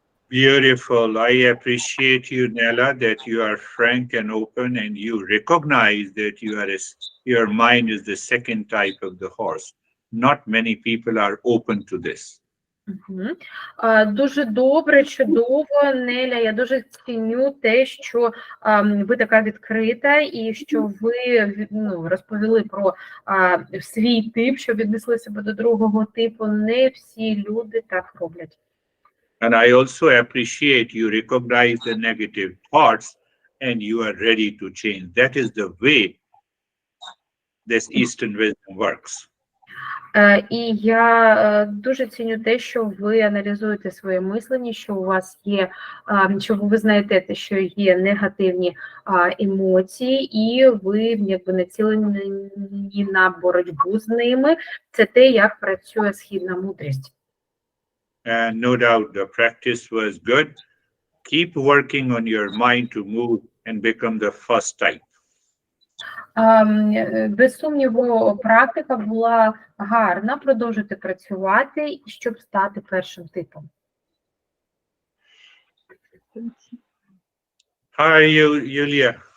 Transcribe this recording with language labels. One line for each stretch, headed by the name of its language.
English: Beautiful. I appreciate you, Nella, that you are frank and open, and you recognize that your mind is the second type of the horse. Not many people are open to this.
Ukrainian: Дуже добре, чудово, Неля. Я дуже ціню те, що ви така відкрита, і що ви розповіли про свій тип, що віднесли себе до другого типу. Не всі люди так роблять.
English: And I also appreciate you recognize the negative thoughts and you are ready to change. That is the way this Eastern wisdom works.
Ukrainian: І я дуже ціню те, що ви аналізуєте своє мислення, що у вас є, що ви знаєте, що є негативні емоції, і ви якби націлені на боротьбу з ними. Це те, як працює східна мудрість.
English: And no doubt the practice was good. Keep working on your mind to move and become the first type.
Ukrainian: Без сумніву, практика була гарна. Продовжуйте працювати, щоб стати першим типом.
English: Hi, Yulia.